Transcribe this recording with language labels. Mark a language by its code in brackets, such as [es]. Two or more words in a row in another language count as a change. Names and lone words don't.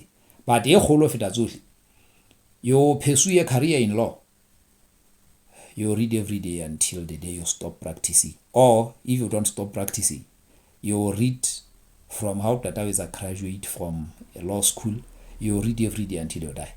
[st] But e kholo feta tsohle, [en] you pursue a career in law, you read every day until the day you stop practicing. Or if you don't stop practicing, you read from how that is a graduate from a law school, you read every day until you die.